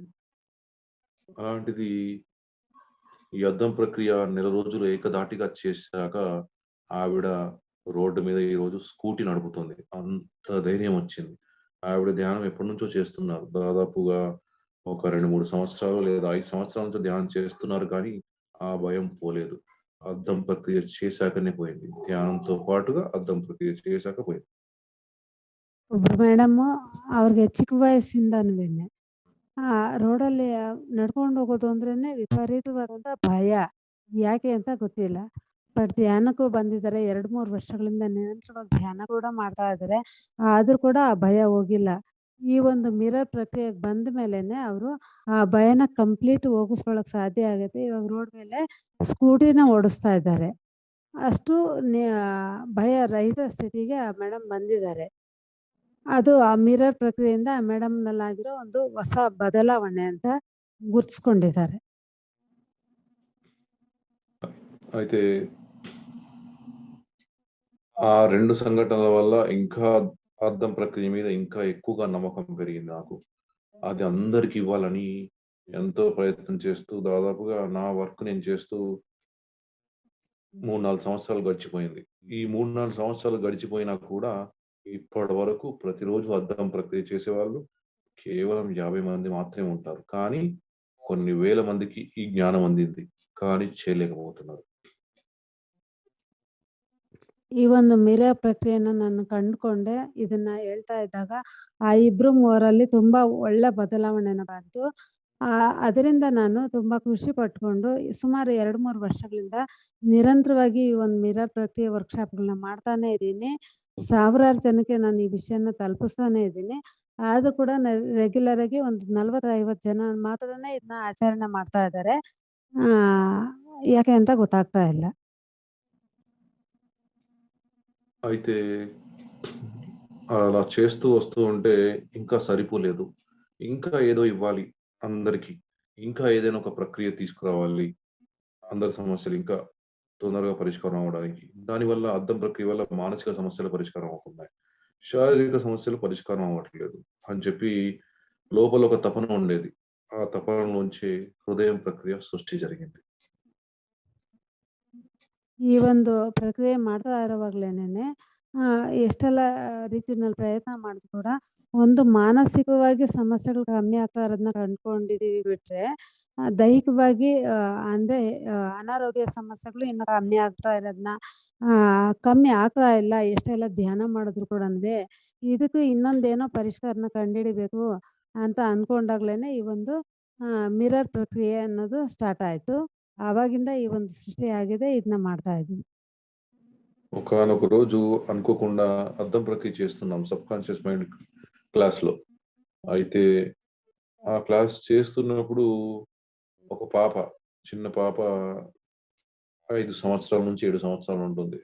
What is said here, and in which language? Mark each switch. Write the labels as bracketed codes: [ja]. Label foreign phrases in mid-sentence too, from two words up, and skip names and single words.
[te] అలాంటిది ఈ అద్దం ప్రక్రియ నెల రోజులు ఏకధాటిగా చేశాక ఆవిడ రోడ్డు మీద ఈరోజు స్కూటీ నడుపుతుంది. అంత ధైర్యం వచ్చింది. ఆవిడ ధ్యానం ఎప్పటినుంచో చేస్తున్నారు. దాదాపుగా ఒక 2, 3 సంవత్సరాలు లేదా 5 సంవత్సరాల నుంచి ధ్యానం చేస్తున్నారు కానీ ఆ భయం పోలేదు. అద్దం ప్రక్రియ చేశాకనే పోయింది. ధ్యానంతో పాటుగా అద్దం ప్రక్రియ చేశాక పోయింది. [kn] ಒಬ್ರು ಮೇಡಮ್ಮು ಅವ್ರಿಗೆ ಚಿಕ್ಕ ವಯಸ್ಸಿಂದನೂವೆನೆ ರೋಡಲ್ಲಿ ನಡ್ಕೊಂಡು ಹೋಗೋದು ಅಂದ್ರೇನೆ ವಿಪರೀತವಾದಂಥ ಭಯ. ಯಾಕೆ ಅಂತ ಗೊತ್ತಿಲ್ಲ. ಬಟ್ ಧ್ಯಾನಕ್ಕೂ ಬಂದಿದ್ದಾರೆ. 2, 3 ವರ್ಷಗಳಿಂದ ನಿರಂತರವಾಗಿ ಧ್ಯಾನ ಕೂಡ ಮಾಡ್ತಾ ಇದ್ದಾರೆ. ಆದ್ರೂ ಕೂಡ ಆ ಭಯ ಹೋಗಿಲ್ಲ. ಈ ಒಂದು ಮಿರರ್ ಪ್ರಕ್ರಿಯೆಗೆ ಬಂದ ಮೇಲೆನೆ ಅವರು ಆ ಭಯನ ಕಂಪ್ಲೀಟ್ ಹೋಗಿಸ್ಕೊಳ್ಳೋಕೆ ಸಾಧ್ಯ ಆಗೈತೆ. ಇವಾಗ ರೋಡ್ ಮೇಲೆ ಸ್ಕೂಟಿನ ಓಡಿಸ್ತಾ ಇದ್ದಾರೆ. ಅಷ್ಟು ಭಯ ರಹಿತ ಸ್ಥಿತಿಗೆ ಆ ಮೇಡಮ್ ಬಂದಿದ್ದಾರೆ. ಅದು ಆ ಮಿರರ್ ಪ್ರಕ್ರಿಯೆಯಿಂದ ಆ ಮೇಡಮ್‌ನಲ್ಲಾಗಿರೋ ಒಂದು ಹೊಸ ಬದಲಾವಣೆ ಅಂತ ಗುರ್ತಿಸ್ಕೊಂಡಿದ್ದಾರೆ. [te] అయితే ఆ 2 సంఘటనల వల్ల ఇంకా అద్దం ప్రక్రియ మీద ఇంకా ఎక్కువగా నమ్మకం పెరిగింది నాకు. అది అందరికి ఇవ్వాలని ఎంతో ప్రయత్నం చేస్తూ దాదాపుగా నా వర్క్ నేను చేస్తూ 3, 4 సంవత్సరాలు గడిచిపోయింది. ఈ 3, 4 సంవత్సరాలు గడిచిపోయినా కూడా ఇప్పటి వరకు ప్రతిరోజు అద్దం ప్రక్రియ చేసేవాళ్ళు కేవలం 50 మంది మాత్రమే ఉంటారు. కానీ కొన్ని వేల మందికి ఈ జ్ఞానం అందింది. కానీ చేయలేకపోతున్నారు. [kn] ಈ ಒಂದು ಮಿರರ್ ಪ್ರಕ್ರಿಯೆನ ನಾನು ಕಂಡುಕೊಂಡೆ. ಇದನ್ನ ಹೇಳ್ತಾ ಇದ್ದಾಗ ಆ ಇಬ್ರು ಮೂವರಲ್ಲಿ ತುಂಬಾ ಒಳ್ಳೆ ಬದಲಾವಣೆನ ಬಂತು. ಅದರಿಂದ ನಾನು ತುಂಬಾ ಖುಷಿ ಪಟ್ಕೊಂಡು ಸುಮಾರು 2, 3 ವರ್ಷಗಳಿಂದ ನಿರಂತರವಾಗಿ ಈ ಒಂದು ಮಿರರ್ ಪ್ರಕ್ರಿಯೆ ವರ್ಕ್‌ಶಾಪ್‌ಗಳನ್ನ ಮಾಡ್ತಾನೆ ಇದ್ದೀನಿ. ಸಾವಿರಾರು ಜನಕ್ಕೆ ನಾನು ಈ ವಿಷಯನ ತಲುಪಿಸ್ತಾನೆ ಇದ್ದೀನಿ. ಆದ್ರೂ ಕೂಡ ರೆಗ್ಯುಲರ್ ಆಗಿ ಒಂದು 40, 50 ಜನ ಮಾತ್ರನೇ ಇದನ್ನ ಆಚರಣೆ ಮಾಡ್ತಾ ఇದ್ದಾರೆ. ಯಾಕೆ ಅಂತ ಗೊತ್ತಾಗ್ತಾ ಇಲ್ಲ. [te] అయితే అలా చేస్తూ వస్తూ ఉంటే ఇంకా సరిపోలేదు. ఇంకా ఏదో ఇవ్వాలి అందరికి. ఇంకా ఏదైనా ఒక ప్రక్రియ తీసుకురావాలి. అందరి సమస్యలు ఇంకా తొందరగా పరిష్కారం అవ్వడానికి. దానివల్ల అద్దం ప్రక్రియ వల్ల మానసిక సమస్యలు పరిష్కారం అవుతున్నాయి. శారీరక సమస్యలు పరిష్కారం అవ్వట్లేదు అని చెప్పి లోపల ఒక తపన ఉండేది. ఆ తపనలోంచి హృదయం ప్రక్రియ సృష్టి జరిగింది. [kn] ಈ ಒಂದು ಪ್ರಕ್ರಿಯೆ ಮಾಡ್ತಾ ಇರುವಾಗ್ಲೇನೇನೆ ಎಷ್ಟೆಲ್ಲ ರೀತಿನಲ್ಲಿ ಪ್ರಯತ್ನ ಮಾಡಿದ್ರು ಕೂಡ ಒಂದು ಮಾನಸಿಕವಾಗಿ ಸಮಸ್ಯೆಗಳು ಕಮ್ಮಿ ಆಗ್ತಾ ಇರೋದನ್ನ ಕಂಡ್ಕೊಂಡಿದೀವಿ ಬಿಟ್ರೆ, ದೈಹಿಕವಾಗಿ ಅಂದ್ರೆ ಅನಾರೋಗ್ಯ ಸಮಸ್ಯೆಗಳು ಇನ್ನು ಕಮ್ಮಿ ಆಗ್ತಾ ಇರೋದನ್ನ ಕಮ್ಮಿ ಆಗ್ತಾ ಇಲ್ಲ. ಎಷ್ಟೆಲ್ಲ ಧ್ಯಾನ ಮಾಡಿದ್ರು ಕೂಡನುವೆ ಇದಕ್ಕೂ ಇನ್ನೊಂದೇನೋ ಪರಿಷ್ಕಾರನ ಕಂಡುಹಿಡಿಬೇಕು ಅಂತ ಅಂದ್ಕೊಂಡಾಗ್ಲೇನೆ ಈ ಒಂದು ಮಿರರ್ ಪ್ರಕ್ರಿಯೆ ಅನ್ನೋದು ಸ್ಟಾರ್ಟ್ ಆಯ್ತು. ಆವಾಗಿಂದ ಈ ಒಂದು ಸೃಷ್ಟಿಯಾಗಿದೆ. ಇದನ್ನ ಮಾಡ್ತಾ ಇದ್ದೀವಿ. [te] ఒకానొక రోజు అనుకోకుండా అద్దం ప్రక్రియ చేస్తున్నాం [en] subconscious mind [te] క్లాస్‌లో. అయితే ఆ క్లాస్ చేస్తున్నప్పుడు ఒక పాప, చిన్న పాప 5 సంవత్సరాల నుంచి 7 సంవత్సరాలు ఉంటుంది.